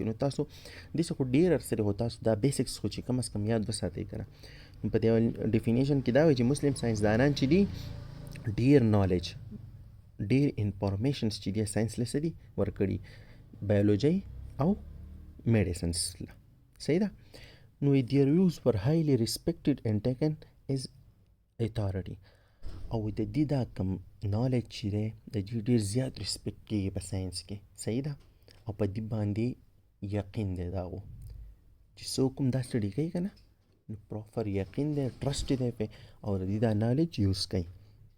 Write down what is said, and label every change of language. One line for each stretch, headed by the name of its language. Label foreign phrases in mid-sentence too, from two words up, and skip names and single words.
Pashto: نو تاسو داسې خو ډېر ارسرې خو تاسو دا بیسکس خو چې کم از کم یاد وساتئ که نه. په دې ډیفینیشن کې دا وایي چې مسلم ساینسدانان چې دي ډېر نالج، ډېر انفارمیشنز چې دي ساینس له څه دي ورکړي، بایولوژي او میډیسنس له. صحیح ده؟
English: نو their views were highly respected and taken as authority.
Pashto: او د دې دا کم نالج چې دی د دې ډېر زیات ریسپیکټ کېږي په ساینس کې. صحیح ده؟ او په دې باندې یقین دی د هغو چې څوک هم دا سټډي کوي که نه نو پراپر یقین دی، ټرسټ دی پې، او د دې دا نالج یوز کوي.